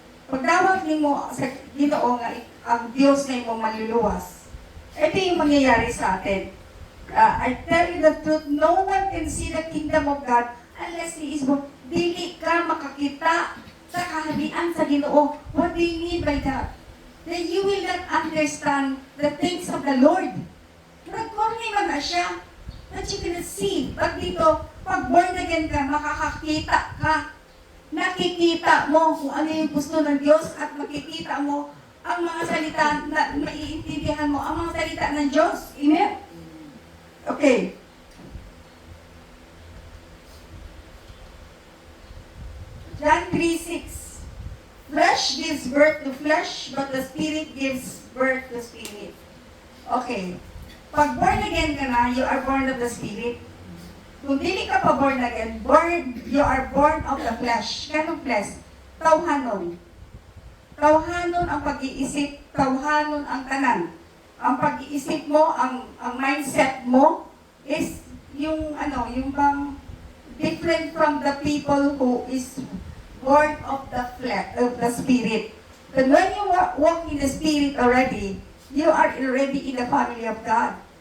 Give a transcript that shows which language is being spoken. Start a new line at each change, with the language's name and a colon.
Cebuano: Pag dawat mo sa Ginoo nga ang Diyos na mo maluluwas,
Filipino: ito yung mangyayari sa atin.
English: I tell you the truth, no one can see the kingdom of God unless He is born.
Cebuano: Dili ka makakita sa kaharian sa Ginoo.
English: What do you mean by that? That you will not understand the things of the Lord.
Filipino: Nag-born man na siya,
English: but you cannot see.
Filipino: Pag dito, pag born again ka, makakakita ka nakikita mo kung ano yung gusto ng Diyos at makikita mo ang mga salita na maiintindihan mo, ang mga salita ng Diyos.
English: Amen? Okay. John 3:6. Flesh gives birth to flesh, but the Spirit gives birth to spirit. Okay. Pag born again ka na, you are born of the Spirit.
Cebuano: Kung dili ka pa born again,
English: you are born of the flesh.
Cebuano: Kanong flesh? Tawhanon. Tawhanon ang pag-iisip, tawhanon ang tanan.
Filipino: Ang pag-iisip mo, ang mindset mo
English: is yung yung bang different from the people who is born of the flesh, of the Spirit. But when you walk in the Spirit already, you are already in the family of God.